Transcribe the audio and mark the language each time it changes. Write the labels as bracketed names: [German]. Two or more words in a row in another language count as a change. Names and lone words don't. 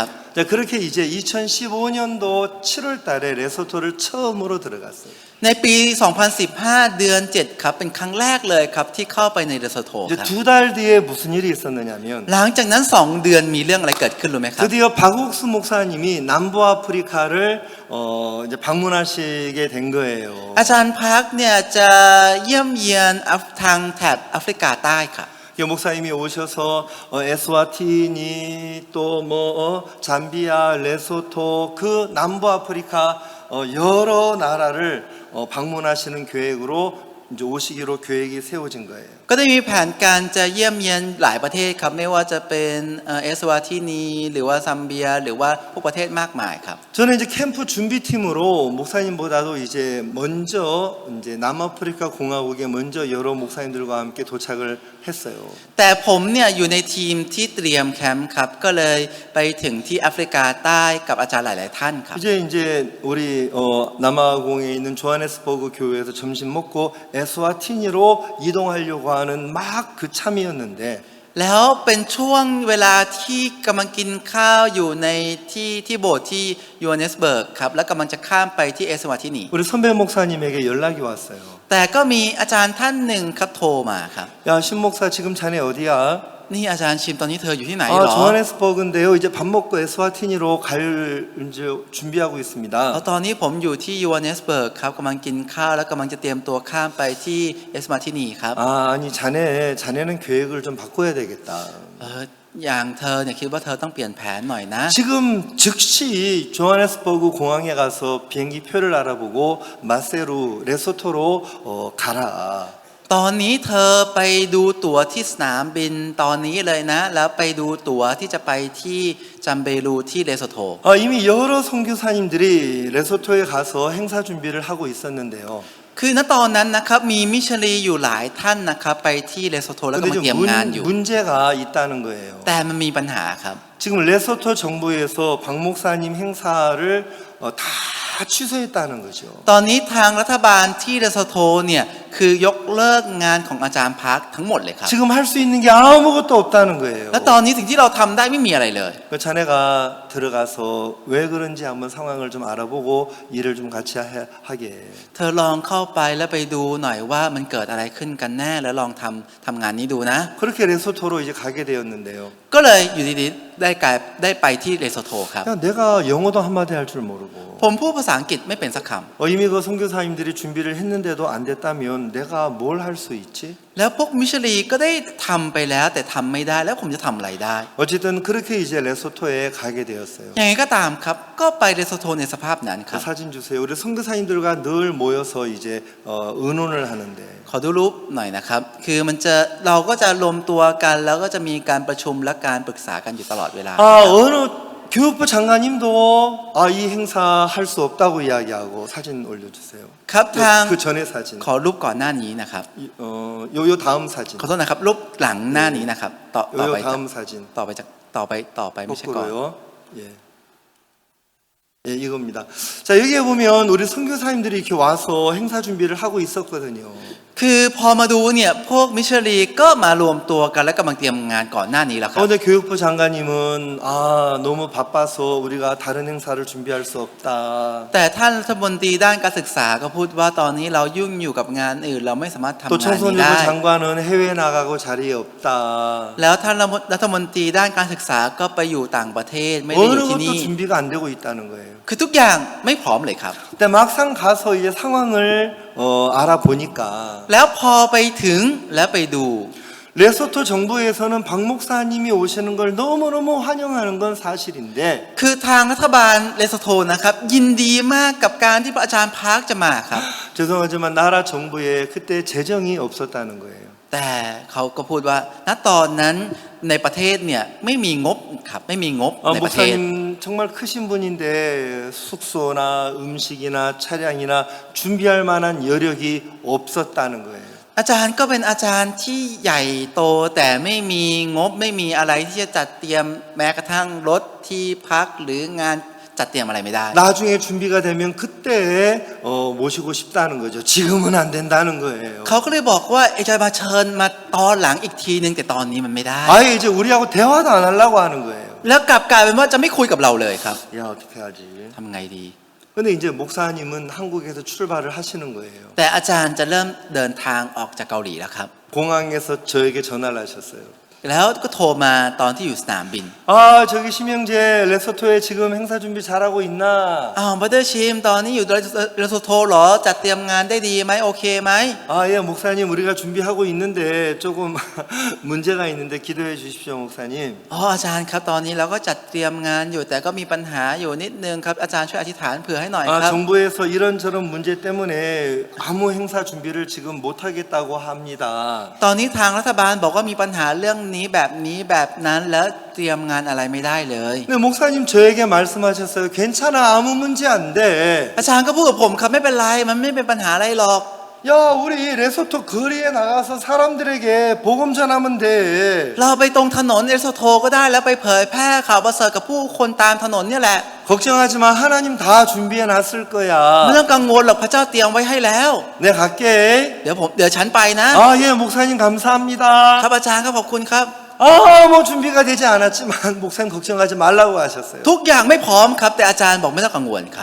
[Korean] 자, 그렇게 이제 2015년도 7월 달에 레소토를 처음으로 들어갔어요. [Thai] ในปี 2015 เดือน 7 ครับ เป็นครั้งแรกเลยครับที่เข้าไปในเลสโท [Korean] 이제 [Thai] ครับ [Korean] 두 달 뒤에 무슨 일이 있었느냐면 [Thai] หลังจากนั้น 2 เดือนมีเรื่องอะไรเกิดขึ้นรู้ไหมครับ [Korean] 드디어 박옥수 목사님이 남부아프리카를 이제 방문하시게 된 거예요. [Thai] อาจารย์พักเนี่ยจะเยี่ยมเยียนทางแถบแอฟริกาใต้ครับ [Korean] 목사님이 오셔서 에스와티니 또 뭐 잠비아, 레소토 그 남부아프리카 여러 나라를 방문하시는 계획으로 이제 오시기로 계획이 세워진 거예요. [Thai] ก็ได้มีแผนการจะเยี่ยมเยียนหลายประเทศครับไม่ว่าจะเป็นเอสวาทินีหรือว่าซัมเบียหรือว่าพวกประเทศมากมายครับ [Korean] 저는 이제 캠프 준비팀으로 목사님보다도 이제 먼저 이제 남아프리카 공화국에 먼저 여러 목사님들과 함께 도착을 했어요. [Thai] แต่ผมเนี่ยอยู่ในทีมที่เตรียมแคมป์ครับก็เลยไปถึงที่แอฟริกาใต้กับอาจารย์หลาย ๆ ท่านครับ [Korean] 이제 우리 남아공에 있는 조하네스버그 교회에서 점심 먹고 에스와티니로 이동하려고 하는 막 그 참이었는데 [Thai] แล้วเป็นช่วงเวลาที่กำลังกินข้าวอยู่ในที่โบสถ์ที่ยูเนสเบิร์กครับแล้วกำลังจะข้ามไปที่เอสวาทินี [Korean] 우리 선배 목사님에게 연락이 왔어요. [Thai] แต่ก็มีอาจารย์ท่านหนึ่งครับโทรมาครับ [Korean] 야, 신 목사 지금 자네 어디야? [Thai] นี่อาจารย์ชิมตอนนี้เธออยู่ที่ไหนหรอ [Korean] 조하네스버그인데요. 이제 밥 먹고 에스와티니로 갈 이제 준비하고 [Thai] แล้ว [Korean] 있습니다. [Thai] ตอนนี้ผมอยู่ที่ยูเนสเบิร์กครับกำลังกินข้าวแล้วกำลังจะเตรียมตัวข้ามไปที่เอสวาทินีครับ [Korean] 아니 자네는 계획을 좀 바꿔야 되겠다. [Thai] อย่างเธอเนี่ยคิดว่าเธอต้องเปลี่ยนแผนหน่อยนะ [Korean] 지금 즉시 조하네스버그 공항에 가서 비행기 표를 알아보고 마세루 레소토로 가라. [Thai] ตอนนี้เธอไปดูตั๋วที่สนามบินตอนนี้เลยนะแล้วไปดูตั๋วที่จะไปที่จัมเบรูที่เลโซโท [Korean] 이미 여러 선교사님들이 레소토에 가서 행사 준비를 하고 있었는데요. [Thai] คือณตอนนั้นนะครับมีมิชลีอยู่หลายท่านนะครับไปที่เลโซโทแล้วก็ [Korean] 근데 [Thai] มาเตรียมงานอยู่ [Korean] 문제가 있다는 거예요. [Thai] แต่มันมีปัญหาครับ [Korean] 지금 레소토 정부에서 박 목사님 행사를 다 취소했다는 거죠. [Thai] ตอนนี้ทางรัฐบาลที่เลโซโทเนี่ยคือยกเลิกงานของอาจารย์พักทั้งหมดเลยครับ [Korean] 지금 할 수 있는 게 아무것도 없다는 거예요. [Thai] และตอนนี้สิ่งที่เราทำได้ไม่มีอะไรเลย [Korean] 그 자네가 들어가서 왜 그런지 한번 상황을 좀 알아보고 일을 좀 같이 하게. [Thai] เธอลองเข้าไปแล้วไปดูหน่อยว่ามันเกิดอะไรขึ้นกันแน่แล้วลองทำงานนี้ดูนะ [Korean] 그렇게 레소토로 이제 가게 되었는데요. [Thai] ก็เลยอยู่ดีๆได้ไปที่เลโซโทครับ [Korean] 야, 내가 영어도 한마디 할 줄 모르고 [Thai] ผมพูดภาษาอังกฤษไม่เป็นสักค [Korean] 이미 그 선교사님들이 준비를 했는데도 안 됐다면 내가 뭘 할 수 있지? [Thai] ำแล้วพวกมิชลีก็ได้ทำไปแล้วแต่ทำไม่ได้แล้วผมจะทำอะไรได้ [Korean] 어쨌든 그렇게 이제 레소토에 가게 되었어요. [Thai] อย่างไรก็ตามครับก็ไปเลโซโทในสภาพนั้นครับ [Korean] 사진 주세요. 우리 선교사님들과 늘 모여서 이제 의논을 하는데 [Thai] ขอดูรูปหน่อยนะครับคือเราก็จะรวมตัวกันแล้วก็จะมีการประชุมและการปรึกษากันอยู่ตลอดเวลา [Korean] 어느 교육부 장관님도 이 행사 할 수 없다고 이야기하고 사진 올려주세요. [Thai] ครับทาง [Korean] 그 전에 사진. [Thai] ขอรูปก่อนหน้านี้นะครับ [Korean] 요 다음 사진. [Thai] ขอโทษนะครับรูปหลังหน้านี้นะครับต่อไป [Korean] 요 다음 사진. [Thai] ต่อไปไม่ใช่ก่อน [Korean] 거꾸로요. 예. 예, 이겁니다. 자, 여기에 보면 우리 선교사님들이 이렇게 와서 행사 준비를 하고 있었거든요. [Thai] คือพอมาดูเนี่ยพวกมิชลีก็มารวมตัวกันและกำลังเตรียมงานก่อนหน้านี้แล้วครับ [Korean] 근데 교육부 장관님은 너무 바빠서 우리가 다른 행사를 준비할 수 없다. [Thai] แต่ท่านรัฐมนตรีด้านการศึกษาก็พูดว่าตอนนี้เรายุ่งอยู่กับงานอื่นเราไม่สามารถทำ [Korean] 또 [Thai] งานนี้ [Korean] 청소년부 [Thai] ได้ [Korean] 장관은 해외 나가고 자리에 없다. [Thai] แล้วท่านรัฐมนตรีด้านการศึกษาก็ไปอยู่ต่างประเทศไม่ได้อยู่ [Korean] 어느 [Thai] ที่ [Korean] 것도 [Thai] นี่ [Korean] 준비가 안 되고 있다는 거예요. [Thai] คือทุกอย่างไม่พร้อมเลยครับ [Korean] 근데 막상 가서 이제 상황을 알아보니까 [Thai] แล้วพอไปถึงและไปดู [Korean] 레소토 정부에서는 박 목사님이 오시는 걸 너무너무 환영하는 건 사실인데 [Thai] คือทางรัฐบาลเลโซโทนะครับยินดีมากกับการที่พระอาจารย์พาร์คจะมาครับ [Korean] 죄송하지만 나라 정부에 그때 재정이 없었다는 거예요. [Thai] แต่เขาก็พูดว่าณตอนนั้นในประเทศเนี่ยไม่มีงบครับไม่มีงบในประเทศ [Korean] 목사님 정말 크신 분인데 숙소나 음식이나 차량이나 준비할 만한 여력이 없었다는 거예요. [Thai] อาจารย์ก็เป็นอาจารย์ที่ใหญ่โตแต่ไม่มีงบไม่มีอะไรที่จะจัดเตรียมแม้กระทั่งรถที่พักหรืองานจัดเตรียมอะไรไม่ได้ [Korean] 나중에 준비가 되면 그때 모시고 싶다는 거죠. 지금은 안 된다는 거예요. [Thai] เขาก็เลยบอกว่าจะมาเชิญมาตอนหลังอีกทีนึงแต่ตอนนี้มันไม่ได้ [Korean] 아예 이제 우리하고 대화도 안 하려고 하는 거예요. [Thai] แล้วกลับกลายเป็นว่าจะไม่คุยกับเราเลยครับ [Korean] 야 어떻게 하지? [Thai] ทำไงดี [Korean] 근데 이제 목사님은 한국에서 출발을 하시는 거예요. [Thai] แต่อาจารย์จะเริ่มเดินทางออกจากเกาหลีแล้วครับ [Korean] 공항에서 저에게 전화를 하셨어요. [Thai] แล้วก็โทรมาตอนที่อยู่สนามบิน [Korean] 아 저기 심영재 레소토에 지금 행사 준비 잘하고 있나? [Thai] อ้าวบัตเตอร์ชิมตอนนี้อยู่เรโซโทเหรอจัดเตรียมงานได้ดีไหมโอเคไหม [Korean] 아 예 목사님 우리가 준비하고 있는데 조금 문제가 있는데 기도해 주십시오 목사님. [Thai] อ๋ออาจารย์ครับตอนนี้เราก็จัดเตรียมงานอยู่แต่ก็มีปัญหาอยู่นิดนึงครับอาจารย์ช่วยอธิษฐานเผื่อให้หน่อยครับ [Korean] 아 정부에서 이런저런 문제 때문에 아무 행사 준비를 지금 못하겠다고 합니다. [Thai] ตอนนี้ทางรัฐบาลบอกว่ามีปัญหาเรื่องนี้แบบนี้แบบนั้นแล้วเตรียมงานอะไรไม่ได้เลย [Korean] 근데 목사님 저에게 말씀하셨어요. 괜찮아 아무 문제 안 돼. [Thai] อาจารย์ก็พูดกับผมครับไม่เป็นไรมันไม่เป็นปัญหาอะไรหรอก [Korean] 야 우리 레소토 거리에 나가서 사람들에게 복음 전하면 돼. [Thai] เราไปตรงถนนเอสโทก็ได้แล้วไปเผยแพร่ข่าวประเสริฐกับผู้คนตามถนนเนี่ยแหละ [Korean] 걱정하지 마 하나님 다 준비해 놨을 [Thai] ไม่ [Korean] 거야. [Thai] ต้องกังวลหรอกพระเจ้าเตรียมไว้ให้แล้ว [Korean] 네 갈게. [Thai] เดี๋ยวฉันไปนะ [Korean] 아 예 목사님 감사합니다. [Thai] ครับอาจารย์ครับขอบคุณครับ [Korean] 뭐 준비가 되지 않았지만 목사님 걱정하지 말라고 하셨어요. [Thai] ทุกอย่างไม่พร้อมครับแต่อาจารย์บอกไม่ต้องกังวลครับ